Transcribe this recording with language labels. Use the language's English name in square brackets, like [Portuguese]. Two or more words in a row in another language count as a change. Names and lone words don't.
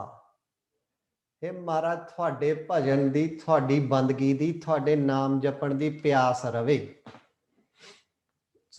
[Hindi] हे महाराज [Punjabi] ਤੁਹਾਡੇ ਭਜਨ ਦੀ ਤੁਹਾਡੀ ਬੰਦਗੀ ਦੀ ਤੁਹਾਡੇ ਨਾਮ ਜਪਣ ਦੀ ਪਿਆਸ ਰਵੇ so